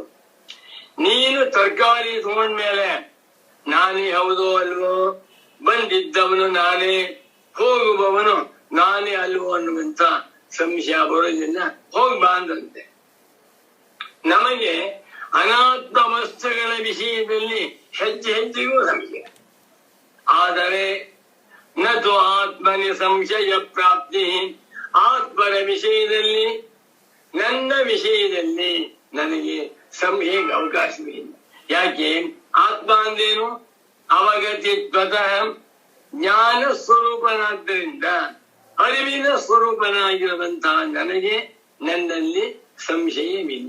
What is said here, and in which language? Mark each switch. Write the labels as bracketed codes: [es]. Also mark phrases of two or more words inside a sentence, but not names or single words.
[kn] ನೀನು ತರಕಾರಿ ತಗೊಂಡ್ಮೇಲೆ ನಾನೇ ಹೌದೋ ಅಲ್ವೋ, ಬಂದಿದ್ದವನು ನಾನೇ, ಹೋಗುವವನು ನಾನೇ ಅಲ್ವೋ ಅನ್ನುವಂತ ಸಂಶಯ ಬರೋದಿಲ್ಲ. ಹೋಗ್ಬಾ ಅಂದಂತೆ. ನಮಗೆ ಅನಾತ್ಮ ವಸ್ತುಗಳ ವಿಷಯದಲ್ಲಿ ಹೆಜ್ಜೆಗೂ ಸಂಶಯ. [sa] ಆದರೆ ನತು ಆತ್ಮನಿ ಸಂಶಯ ಪ್ರಾಪ್ತಿ. [kn] ಆತ್ಮನ ವಿಷಯದಲ್ಲಿ, ನನ್ನ ವಿಷಯದಲ್ಲಿ ನನಗೆ ಸಂಶಯಕ್ಕೆ ಅವಕಾಶವಿಲ್ಲ. ಯಾಕೆ? ಆತ್ಮ ಅಂದೇನು? ಅವಗತಿತ್ವತಃ ಜ್ಞಾನ ಸ್ವರೂಪನಾದ್ದರಿಂದ, ಅರಿವಿನ ಸ್ವರೂಪನಾಗಿರುವಂತಹ ನನಗೆ ನನ್ನಲ್ಲಿ ಸಂಶಯವಿಲ್ಲ.